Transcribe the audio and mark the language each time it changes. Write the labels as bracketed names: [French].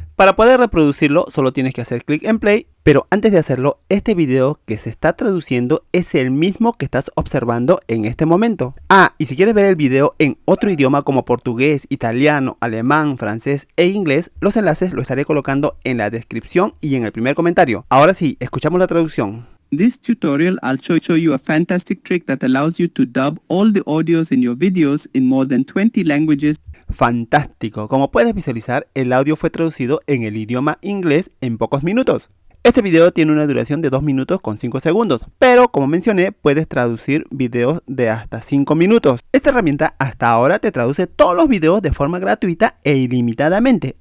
[Spanish] Para poder reproducirlo, solo tienes que hacer clic en play, pero antes de hacerlo, este video que se está traduciendo es el mismo que estás observando en este momento. Y si quieres ver el video en otro idioma como portugués, italiano, alemán, francés e inglés, los enlaces los estaré colocando en la descripción y en el primer comentario. Ahora sí, escuchamos la traducción. [English] This tutorial, I'll show you a fantastic trick that allows you to dub all the audios in your videos in more than 20 languages. [Spanish] Fantástico, como puedes visualizar, el audio fue traducido en el idioma inglés en pocos minutos. Este video tiene una duración de 2 minutos con 5 segundos, pero como mencioné, puedes traducir videos de hasta 5 minutos. Esta herramienta hasta ahora te traduce todos los videos de forma gratuita e ilimitadamente.